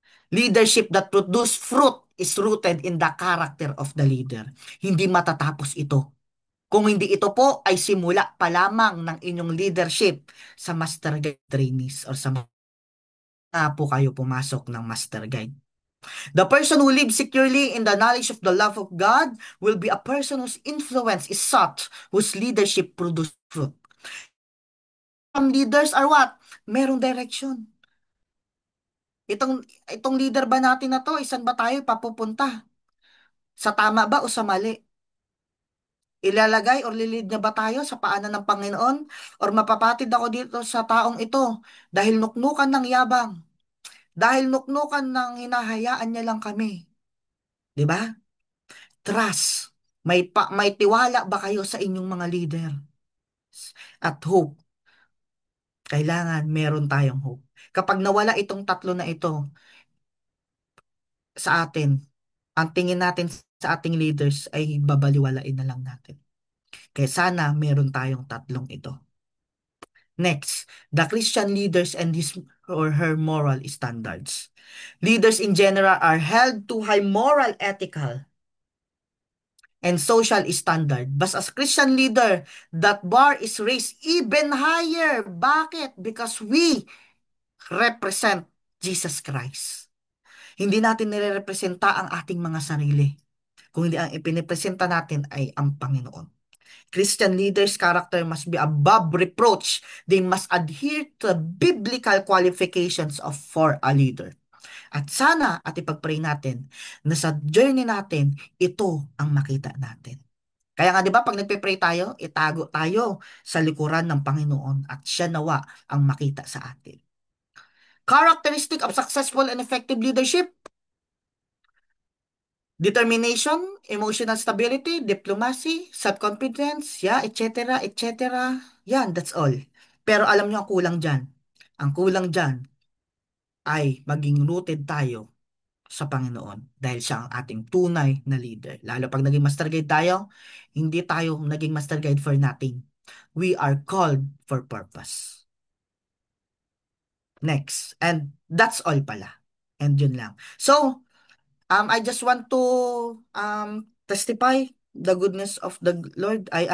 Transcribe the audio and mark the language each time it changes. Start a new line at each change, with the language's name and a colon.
English: Leadership that produce fruit is rooted in the character of the leader.
Filipino: Hindi matatapos ito. Kung hindi ito po ay simula pa lamang ng inyong leadership sa Master Guide trainees or sa mga po kayo pumasok ng Master Guide.
English: The person who lives securely in the knowledge of the love of God will be a person whose influence is such, whose leadership produce fruit. Some leaders are what?
Filipino: Merong direction. Itong leader ba natin na to, isan ba tayo papupunta? Sa tama ba o sa mali? Ilalagay or lilid niya ba tayo sa paanan ng Panginoon? Or mapapatid ako dito sa taong ito dahil nuknukan ng yabang, dahil nuknukan ng hinahayaan niya lang kami. 'Di ba? Trust. May tiwala ba kayo sa inyong mga leader? At hope. Kailangan meron tayong hope. Kapag nawala itong tatlo na ito sa atin, ang tingin natin sa ating leaders ay babaliwalain na lang natin. Kaya sana meron tayong tatlong ito.
English: Next, the Christian leaders and his or her moral standards. Leaders in general are held to high moral, ethical, and social standard. But as Christian leader, that bar is raised even higher. Bakit? Because we represent Jesus Christ.
Filipino: Hindi natin nire-representa ang ating mga sarili. Kung hindi ang ipinipresenta natin ay ang Panginoon.
English: Christian leaders' character must be above reproach. They must adhere to the biblical qualifications for a leader.
Filipino: At sana at ipag-pray natin na sa journey natin, ito ang makita natin. Kaya nga 'di ba pag nagpe-pray tayo, itago tayo sa likuran ng Panginoon at siya nawa ang makita sa atin.
English: Characteristic of successful and effective leadership: determination, emotional stability, diplomacy, self-confidence, yeah, etc., etc. Yan, that's all.
Filipino: Pero alam nyo ang kulang dyan. Ang kulang dyan ay maging rooted tayo sa Panginoon dahil siya ang ating tunay na leader. Lalo pag naging master guide tayo, hindi tayo naging master guide
English: for nothing. We are called for purpose. Next. And that's all pala. And yun lang. So, I just want to testify the goodness of the Lord.